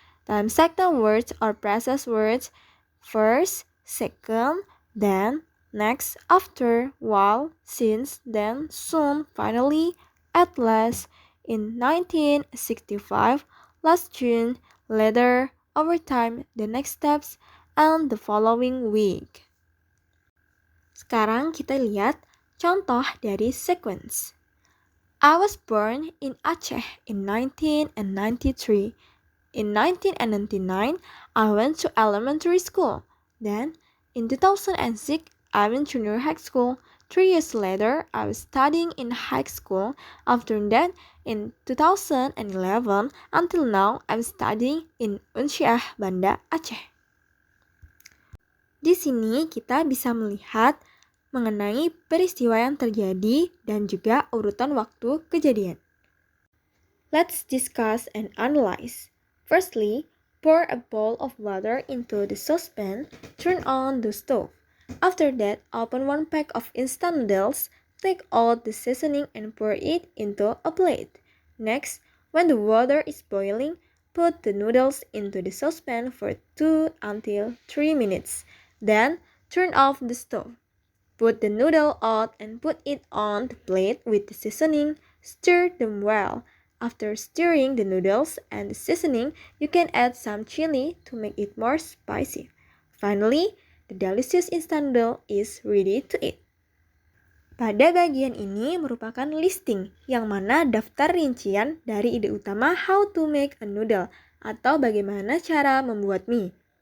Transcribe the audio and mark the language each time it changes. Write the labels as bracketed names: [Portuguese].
[Indonesian] Dalam [English] signal words or phrases words, first, second, then, next, after, while, since, then, soon, finally, at last, in 1965, last June, later, over time, the next steps, and the following week. [Indonesian] Sekarang kita lihat contoh dari sequence. [English] I was born in Aceh in 1993. In 1999, I went to elementary school. Then, in 2006, I went to junior high school. 3 years later, I was studying in high school. After that, in 2011, until now, I'm studying in Unsyah Banda Aceh. [Indonesian] Di sini kita bisa melihat mengenai peristiwa yang terjadi dan juga urutan waktu kejadian. [English] Let's discuss and analyze. Firstly, pour a bowl of water into the saucepan, turn on the stove. After that, open one pack of instant noodles, take out the seasoning and pour it into a plate. Next, when the water is boiling, put the noodles into the saucepan for 2 until 3 minutes. Then, turn off the stove. Put the noodle out and put it on the plate with the seasoning. Stir them well. After stirring the noodles and the seasoning, you can add some chili to make it more spicy. Finally, the delicious instant noodle is ready to eat. [Indonesian] Pada bagian ini merupakan listing, yang mana daftar rincian dari ide utama [English] how to make a noodle [Indonesian] atau bagaimana cara membuat mie.